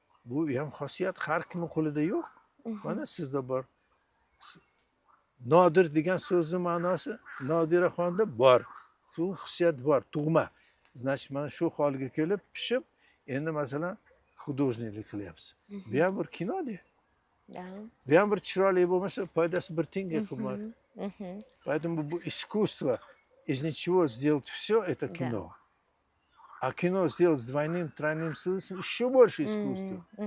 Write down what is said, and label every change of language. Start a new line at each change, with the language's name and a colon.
Uzbek: Bu ham xosiyat har kimning qo'lida yo'q. Mana sizda bor. Nodir degan so'zning ma'nosi Nodiraxonda bor. Shu hissiyat bor, tug'ma.
Russian: Значит,
Uzbek: mana shu holga kelib, pishib, endi masalan, художникlik qilyapsiz. Bu ham bir kino-da. Bu ham bir chiroyli bo'lmasa, foydasi bir tiyinga qimmat.
Russian: Поэтому
Uzbek: bu
Russian: искусство из ничего сделать все это кино. А кино сделать с двойным, тройным смыслом еще больше искусства.